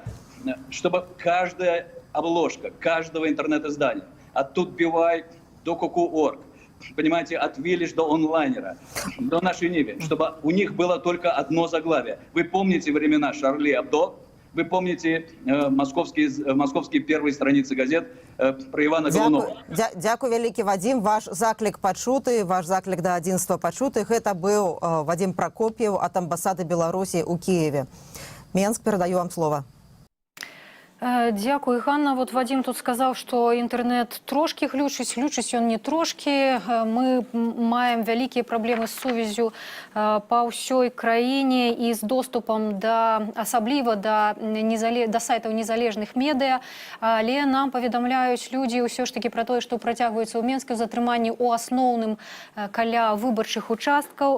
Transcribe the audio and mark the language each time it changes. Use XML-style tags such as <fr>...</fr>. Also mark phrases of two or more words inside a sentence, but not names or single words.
<ru>Чтобы каждая обложка каждого интернет-издания, от Тутбивай до Ку.ку.орг, понимаете, от Виллиш до онлайнера, до нашей Нивы, чтобы у них было только одно заглавие. Вы помните времена Шарли Абдо? Вы помните московские первые страницы газет про Ивана Голунова?</ru> <be>Дякую вялікі, Вадим. Ваш заклик пачуты, ваш заклик да адзінства пачуты. Гэта быў Вадим Прокоп'еў ад амбасады Беларусі ў Киеве. Менск, перадаю вам слово. Дякую, Ганна.</be> <ru>Вот Вадим тут сказал, что интернет трошки глючыць он не трошки.</ru> <be>Мы маем вялікія праблемы з сувязю па ўсёй краіне і з доступам асабліва да сайтаў незалежных медыа. Але нам паведамляюць людзі ўсё ж таки пра тое, што працягваецца ў Менску затрыманні ў асноўным каля выбарчых участкаў.</be>